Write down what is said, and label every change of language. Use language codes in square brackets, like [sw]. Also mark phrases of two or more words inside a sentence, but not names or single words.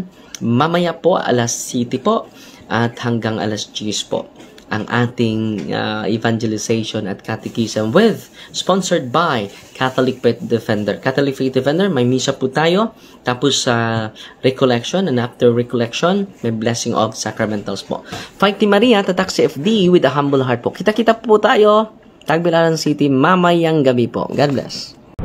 [tl] Mamaya po, alas 7 po at hanggang alas 10 po ang ating evangelization at catechism [en] sponsored by Catholic Faith Defender. [tl] Catholic Faith Defender, may misa po tayo. Tapos sa recollection, [en] and after recollection, [tl] may [en] blessing of sacramentals [tl] po. [en] Fighty Maria, tatak si FD with a humble heart po. [tl] Kita-kita po tayo, Tagbilaran City, mamayang gabi po. [en] God bless.